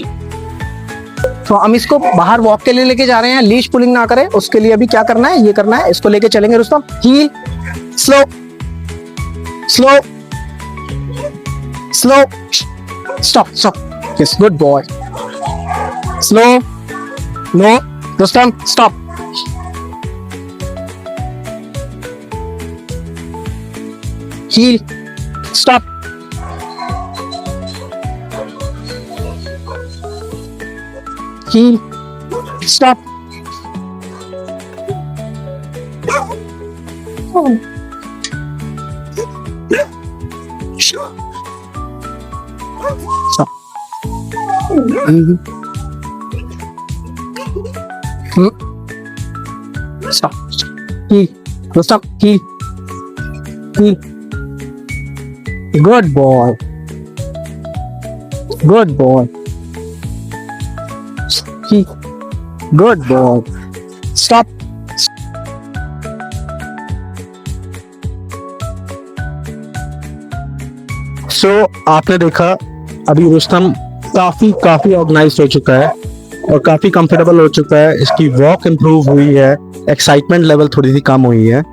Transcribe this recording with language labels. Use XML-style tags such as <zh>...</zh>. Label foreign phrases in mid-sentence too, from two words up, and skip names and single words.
<hi>तो हम इसको बाहर वॉक के लिए लेके जा रहे हैं,</hi> <en>leash pulling</en> <hi>ना करें, उसके लिए अभी क्या करना है, ये करना है, इसको लेके चलेंगे रुस्तम,</hi> <en>heel, slow slow slow, stop stop, yes good boy, slow, no Rustam stop, heel, stop, heel, stop, stop, stop, heel, stop, heel, heel, good boy, good boy, good boy, stop,</en> <hi>सो आपने देखा अभी रुस्तम काफी ऑर्गेनाइज हो चुका है और काफी कंफर्टेबल हो चुका है, इसकी</hi> <en>walk improve</en> <hi>हुई है,</hi> <en>excitement level</en> <hi>थोड़ी सी कम हुई है।</hi>